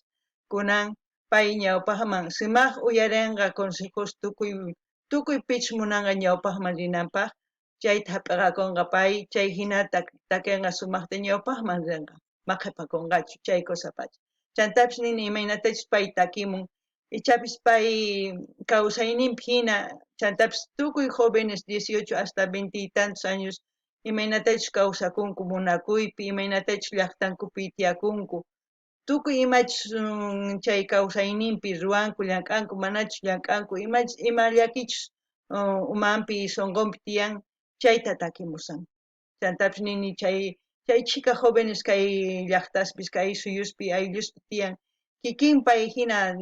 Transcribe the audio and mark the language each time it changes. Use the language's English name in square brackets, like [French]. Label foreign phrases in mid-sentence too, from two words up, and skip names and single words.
[Quechua] kunan pay ñawpaqman sumaq uyarinqa consejos tukuy pich munanqa ñawpaqman rinanpaq chayta hap'iqakunqa pay chay hinata takinqa sumaqta ñawpaqman rinqa maqhipakunqachu chay kusapacha chantapish nini imaynatachus pay takimun ichapis pay kawsayninpi hina chantapish tukuy jóvenes 18 [Spanish] hasta 20 y tantos años [Quechua] imaynatachus kawsakunku munakuypi imaynatachus llaqtankupi tiyakunku tukuy imachus chay kawsayninpi ruwanku llank'anku manachus llank'anku ima llakichus umanpi sunqunpi tiyan chayta takimusan chantapish nini chay [Spanish] chica jóvenes [Quechua] kay llaqtaspis kay suyuspi aylluspi tiyan kikin pay hina